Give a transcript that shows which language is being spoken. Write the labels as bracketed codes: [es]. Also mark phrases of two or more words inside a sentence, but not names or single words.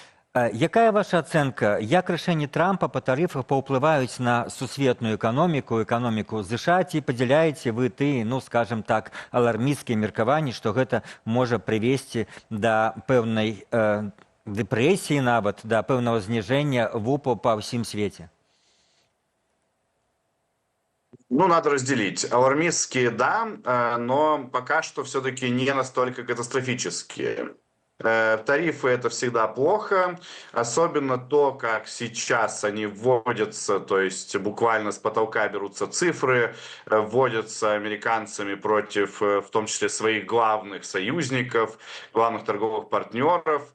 [be] Якая ваша ацэнка, як рашэнні Трампа па тарыфах паўплываюць на сусветную эканоміку ЗША, ці падзяляеце вы ну, [ru] скажем так, [be] алармісцкія меркаванні, што гэта можа прывесці да пэўнай дэпрэсіі нават, да пэўнага зніжэння ВУПу па ўсім свеце? Ну, [ru] надо разделить. Алармистские, да, но пока что все-таки не настолько катастрофические. Тарифы — это всегда плохо, особенно то, как сейчас они вводятся, то есть буквально с потолка берутся цифры, вводятся американцами против, в том числе, своих главных союзников, главных торговых партнеров.